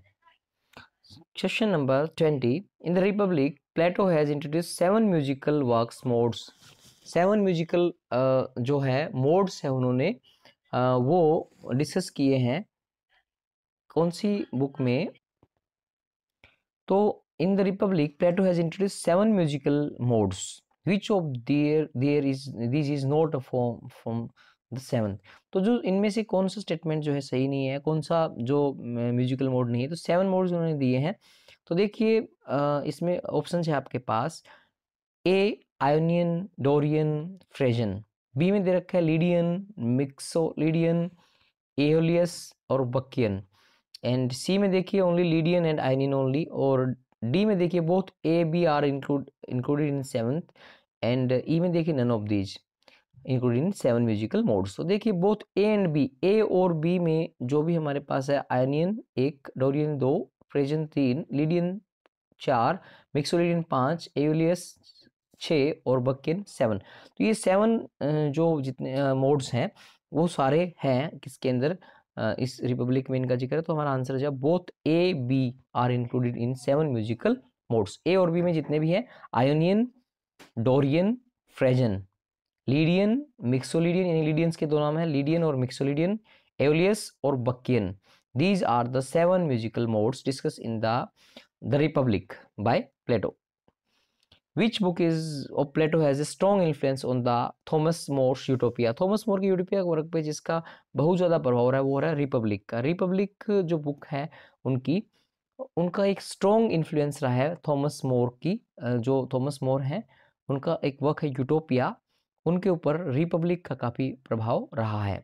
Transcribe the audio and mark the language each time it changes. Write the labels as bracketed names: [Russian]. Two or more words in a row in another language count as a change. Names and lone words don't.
[English] Section number 20, in the Republic Plato has introduce 7 musical works modes. [Hindi] 7 म्यूजिकल जो है मोड्स है उन्होंने वो डिस्कस किए हैं कौन सी बुक में, तो [English] in the Republic Plato has introduce 7 musical modes, which of their is this is not a form from the 7. [Hindi] तो जो इनमें से कौन सा स्टेटमेंट जो है सही नहीं है, कौन सा जो [English] musical mode [Hindi] नहीं है, तो 7 मोड्स उन्होंने दिए हैं। तो देखिए इसमें ऑप्शन है आपके पास, ए आयोनियन, डोरियन, फ्रेजन, बी में दे रखा है लीडियन, मिक्सोलीडियन, एओलियस और बकियन, [English] and C [Hindi] में देखिए [English] only Lydian and Ionian only, [Hindi] और डी में देखिए [English] both A B are included in 7th, and E [Hindi] में देखिए [English] none of these included in 7 musical modes. [Hindi] तो देखिए [English] both A and B, [Hindi] ए और बी में जो भी हमारे पास है, आयनियन 1, डोरियन 2, फ्रेजन 3, लीडियन 4, मिक्सोलीडियन 5, एओलियस 6 और बकियन 7। तो ये 7 जो जितने मोड्स हैं वो सारे हैं किसके अंदर, इस रिपब्लिक में इनका जिक्र है। तो हमारा आंसर है [English] both A B are included in 7 musical modes. [Hindi] ए और बी में जितने भी हैं, आयोनियन, डोरियन, फ्रेजन, लीडियन, मिक्सोलीडियन, यानी लीडियंस के दो नाम है, लीडियन और मिक्सोलीडियन, एओलियस और बकियन, [English] these are the 7 musical modes discussed in the Republic by Plato. Which book is of Plato has a strong influence on the Thomas More's Utopia? [Hindi] थॉमस मोर की यूटोपिया वर्क पे जिसका बहुत ज़्यादा प्रभाव रहा है वो हो रहा है रिपब्लिक का। रिपब्लिक जो बुक है उनकी, उनका एक [English] strong influence [Hindi] रहा है थॉमस मोर की, जो थॉमस मोर हैं उनका एक वर्क है यूटोपिया, उनके ऊपर रिपब्लिक का काफ़ी प्रभाव रहा है।